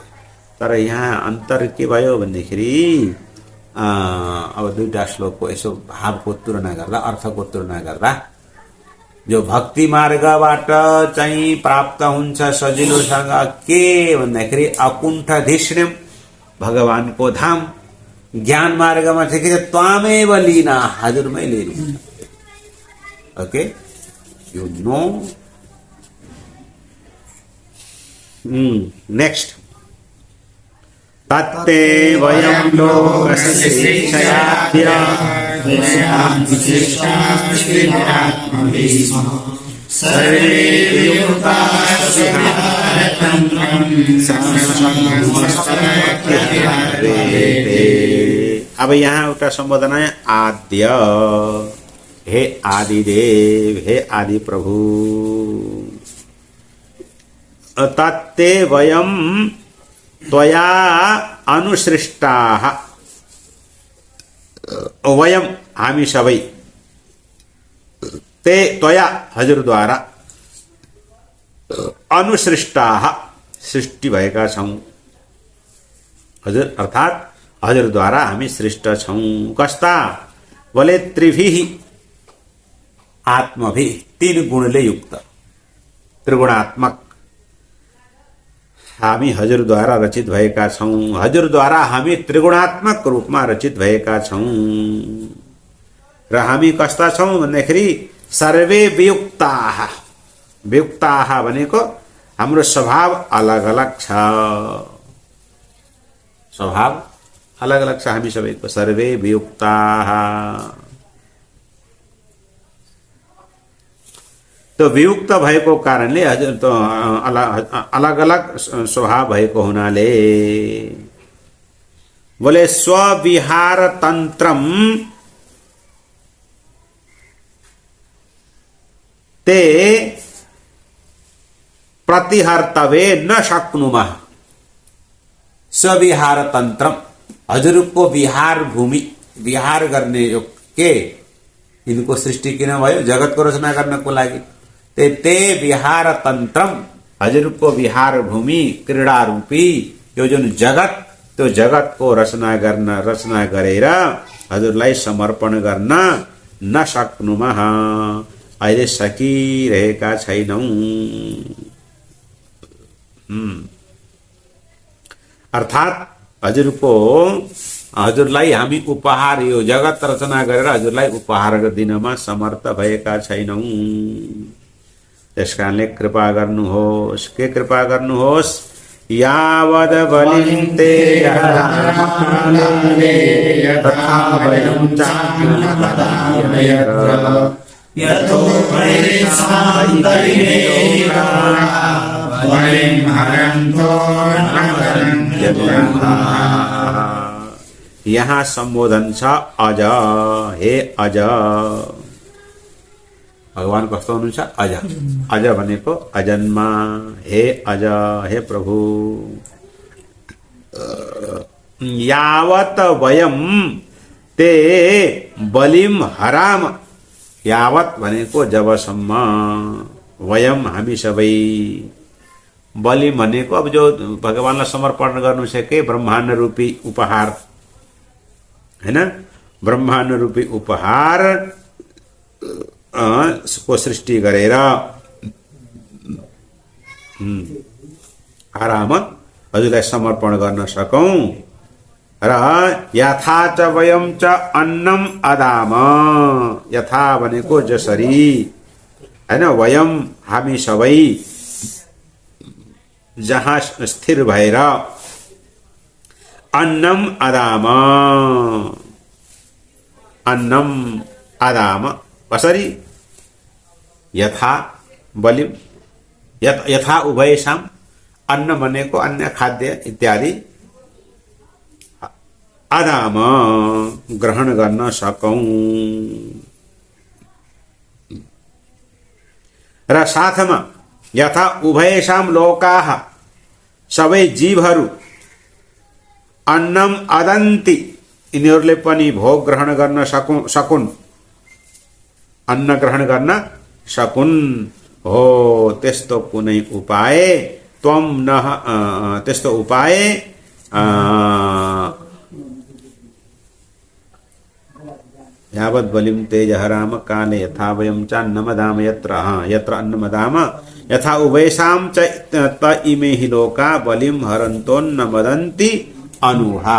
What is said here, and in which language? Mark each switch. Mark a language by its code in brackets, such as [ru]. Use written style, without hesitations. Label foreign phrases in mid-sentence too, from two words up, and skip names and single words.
[ne] तर यहाँ अन्तर के भयो भन्दाखेरि अब दुईटा श्लोकको यसो भावको तुलना गर्दा, अर्थको तुलना गर्दा, जो भक्ति मार्गबाट चाहिँ प्राप्त हुन्छ सजिलोसँग के भन्दाखेरि अकुण्ठधिष्ण्यम, भगवानको धाम। ज्ञान मार्गमा चाहिँ के छ? [sa] त्वामेव लीना, [ne] हजुरमै लीन हुन्छ। [en] OK, you know. [ne] नेक्स्ट, [sa] तत्ते वयं लोकस्य शिक्षयाध्य [ne] अब यहाँ एउटा सम्बोधन है, आद्य, हे आदिदेव, हे आदि प्रभु। [sa] तत्ते वयं त्वया अनुसृष्टाः, वयम [ne] हामी सबै, [sa] ते त्वया [ne] हजुरद्वारा, अनुसृष्टाः सृष्टि भएका छौं। हजुर अर्थात हजुरद्वारा हामी सृष्ट छौं। कस्ता? बोले [sa] त्रिभिः आत्मभिः, [ne] तीन गुणले युक्त, त्रिगुणात्मक हामी हजुरद्वारा रचित भएका छौं। हजुरद्वारा हामी त्रिगुणात्मक रूपमा रचित भएका छौं। र हामी कस्ता छौं भन्दाखेरि [sa] सर्वे वियुक्ताः, [ne] वियुक्ताः भनेको हाम्रो स्वभाव अलग अलग छ, स्वभाव अलग अलग छ हामी सबैको। [sa] सर्वे वियुक्ताः, [ne] तो वियुक्त भएको कारणले हजुर त अलग अलग स्वभाव भएको हुनाले बोले [sa] स्वविहार तन्त्रम ते प्रतिहर्तवे न शक्नुमः। स्वविहार तन्त्रम, [ne] हजुरको विहार भूमि, विहार गर्ने यो के इनको सृष्टि किन भयो? जगतको रचना गर्नको लागि। [sa] ते विहार तन्त्रम, [ne] हजुरको विहार भूमि क्रीडा रूपी यो जुन जगत, त्यो जगतको रचना गरेर हजुरलाई समर्पण गर्न [sa] न सक्नुमः, [ne] अहिले सकिरहेका छैनौं। अर्थात हजुरलाई हामी उपहार, यो जगत रचना गरेर हजुरलाई उपहार दिनमा समर्थ भएका छैनौं। त्यसकारणले कृपा गर्नुहोस्। के कृपा गर्नुहोस्? [sa] यावद बलिं ते तथा वयं [ne] यहाँ सम्बोधन छ अज, हे अज। भगवान कस्तो हुनुहुन्छ? अज। अज भनेको अजन्मा, हे अज, हे प्रभु। [sa] यावत वयम ते बलिम हराम, [ne] यावत भनेको जबसम्म, वयम हामी सबै, बलि भनेको अब जो भगवानलाई समर्पण गर्नु छ के ब्रह्माण्ड रूपी उपहार हैन, ब्रह्माण्ड रूपी उपहार को सृष्टि गरेर आराम हजुरलाई समर्पण गर्न सकौं। र [sa] यथा च वयम च अन्नम अदाम, [ne] यथा भनेको जसरी हैन, वयम हामी सबै जहाँ स्थिर भएर [sa] अन्नम अदाम, अन्नम अदाम [ne] कसरी? [sa] यथा बलिम, यथा उभयसाम, [ne] अन्न भनेको अन्य खाद्य इत्यादि, अदाम ग्रहण गर्न सकौं। र साथमा [sa] यथा उभयसाम लोकाः, [ne] सबै जीवहरू [sa] अन्नम अदन्ति, [ne] यिनीहरूले पनि भोग ग्रहण गर्न सकुन्, अन्न ग्रहण गर्न सकुन्। हो त्यस्तो कुनै उपाय त्वम न, त्यस्तो उपाय [sa] यावत् बलिं तेज हराम काले यथा वयं च अन्नमदाम, यत्र अन्नमदाम यथा उभयसाम च त इमे हि लोका बलिं हरन्तोन्न वदन्ति अनुहा।